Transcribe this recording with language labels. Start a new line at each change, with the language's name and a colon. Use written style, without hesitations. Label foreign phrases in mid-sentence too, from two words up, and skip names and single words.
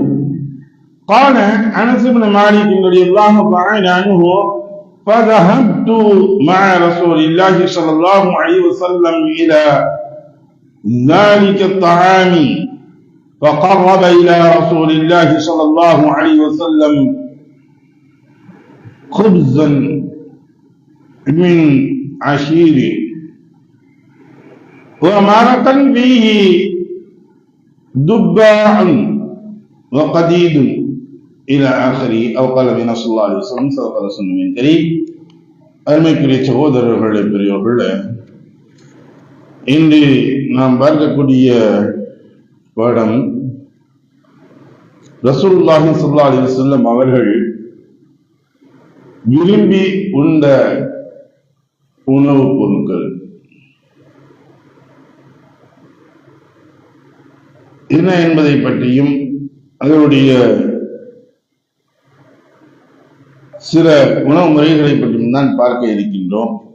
Arabic: قال أنس بن مالك رضي الله تعالى عنه فذهبت مع رسول الله صلى الله عليه وسلم إلى ذلك الطعام فقرب إلى رسول الله صلى الله عليه وسلم خبزا من عشير ومرقا فيه دباع وقديد إلى آخره أو قال النبي صلى الله عليه وسلم صدق رسول من كريم.
Tamil: அருமைக்குரிய சகோதரர்களே, பெரியவர்களே, இன்று நாம் பார்க்கக்கூடிய பாடம்
Arabic: رسول الله صلى الله عليه وسلم
Tamil: அவர்கள் விரும்பி உண்ட உணவுப் பொருட்கள் என்ன என்பதை பற்றியும் அதனுடைய சில உணவு முறைகளை பற்றியும் தான் பார்க்க இருக்கின்றோம்.